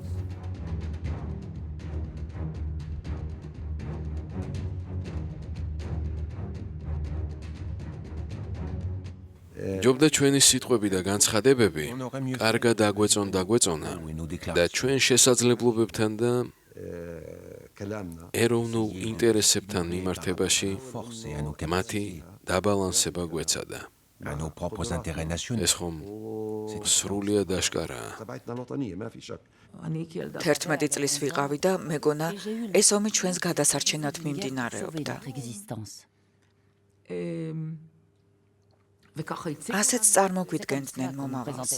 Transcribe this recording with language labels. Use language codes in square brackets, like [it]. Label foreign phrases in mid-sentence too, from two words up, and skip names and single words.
[ka] ჯობდა ჩვენი სიტყვები და განცხადებები კარგად დაგვეწონა და ჩვენ შესაძლებლობებთან და ეროვნულ ინტერესებთან მიმართებაში მათი დაბალანსება გვეცადა. [fr] À nos propres intérêts nationaux. [ka] ეს ხომ სრულიად აშკარაა. 11 წლის ვიყავი და მეგონა ეს ომი ჩვენს გადასარჩენად მიმდინარეობდა. ასეც წარმოგვიდგენდნენ მომავალს.